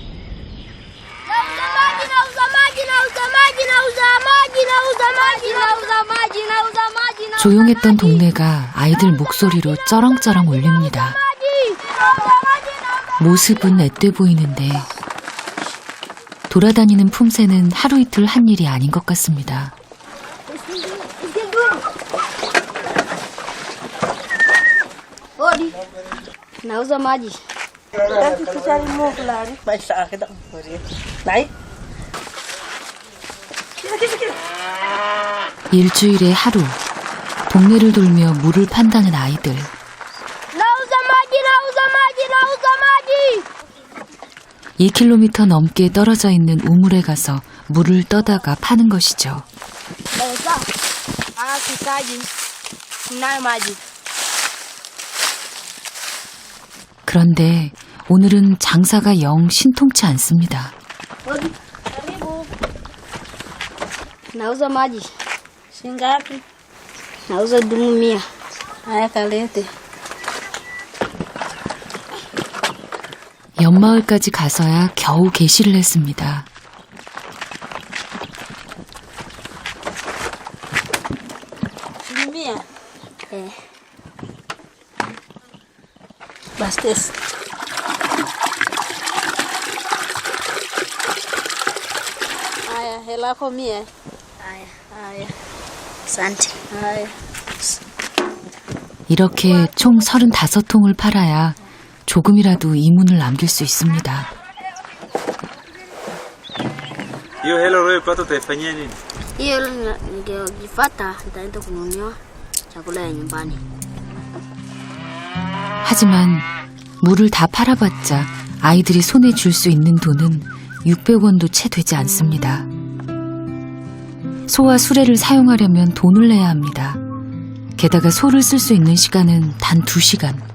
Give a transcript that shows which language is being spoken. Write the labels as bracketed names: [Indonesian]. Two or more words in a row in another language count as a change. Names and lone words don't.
[Korean] 조용했던 동네가 아이들 목소리로 쩌렁쩌렁 울립니다. 모습은 앳돼 보이는데 돌아다니는 품새는 하루 이틀 한 일이 아닌 것 같습니다. [Swahili] Nauza maji. [Korean] 일주일에 하루 동네를 돌며 물을 판다는 아이들. [Swahili] Nauza maji. [Korean] 2km 넘게 떨어져 있는 우물에 가서 물을 떠다가 파는 것이죠. 그런데 오늘은 장사가 영 신통치 않습니다. [Swahili] Nauza maji. Shingapi? Nauza 1,000. Haya kalete. [Korean] 옆마을까지 가서야 겨우 개시를 했습니다. [Swahili] Mia. Bastes. Haya, hela kwa mia. Haya. Asante. Haya. [Korean] 이렇게 총 35통을 팔아야 조금이라도 이문을 남길 수 있습니다. [Swahili] Hiyo hela unayopata utaifanyia nini? Hiyo nikipata nitaenda kununua chakula ya nyumbani. [Korean] 하지만 물을 다 팔아봤자 아이들이 손에 줄 수 있는 돈은 600원도 채 되지 않습니다. 소와 수레를 사용하려면 돈을 내야 합니다. 게다가 소를 쓸 수 있는 시간은 단 2시간.